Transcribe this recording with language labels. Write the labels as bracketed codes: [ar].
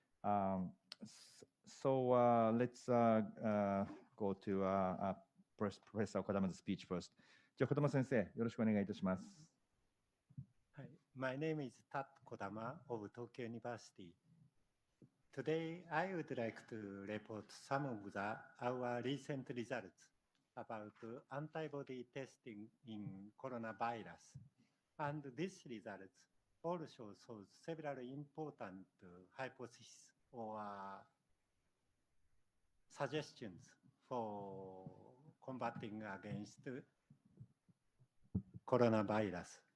[en] So let's go to Professor Kodama's speech first. [ja] じゃあ、児玉先生、よろしくお願いいたします。 [en] My name is Tat Kodama of Tokyo University. Today, I would like to report some of our recent results about antibody testing in coronavirus. And these results also show several important hypotheses or suggestions for combating against coronavirus.